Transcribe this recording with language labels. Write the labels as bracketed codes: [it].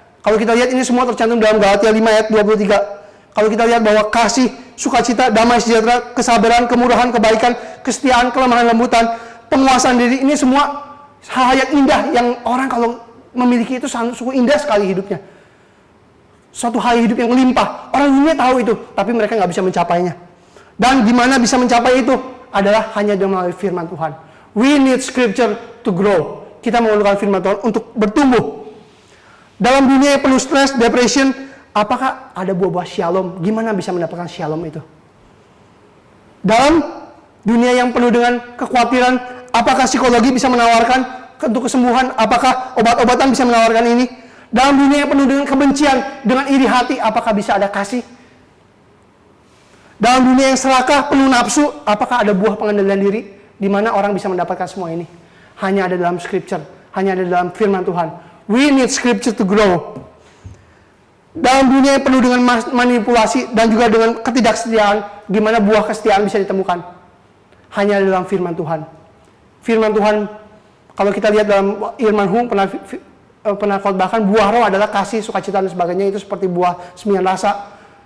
[id] Kalau kita lihat ini semua tercantum dalam Galatia 5 ayat 23. Kalau kita lihat bahwa kasih, sukacita, damai sejahtera, kesabaran, kemurahan, kebaikan, kesetiaan, kelemahan lembutan, penguasaan diri, ini semua hal yang indah yang orang kalau memiliki itu sungguh indah sekali hidupnya. Suatu hal hidup yang melimpah. Orang dunia tahu itu, tapi mereka nggak bisa mencapainya. Dan gimana bisa mencapai itu? Adalah hanya melalui firman Tuhan. [en] We need scripture to grow. [id] Kita memerlukan firman Tuhan untuk bertumbuh. Dalam dunia yang penuh stres, depression, apakah ada buah-buah shalom? Gimana bisa mendapatkan shalom itu? Dalam dunia yang penuh dengan kekhawatiran, apakah psikologi bisa menawarkan untuk kesembuhan? Apakah obat-obatan bisa menawarkan ini? Dalam dunia yang penuh dengan kebencian, dengan iri hati, apakah bisa ada kasih? Dalam dunia yang serakah, penuh nafsu, apakah ada buah pengendalian diri? Di mana orang bisa mendapatkan semua ini? Hanya ada dalam scripture, hanya ada dalam firman Tuhan. [en] We need scripture to grow. [id] Dalam dunia yang penuh dengan manipulasi dan juga dengan ketidaksetiaan, gimana buah kesetiaan bisa ditemukan? Hanya dalam firman Tuhan. Firman Tuhan, kalau kita lihat dalam Irman Hung pernah khotbahkan, buah roh adalah kasih, sukacita dan sebagainya, itu seperti buah 9 rasa.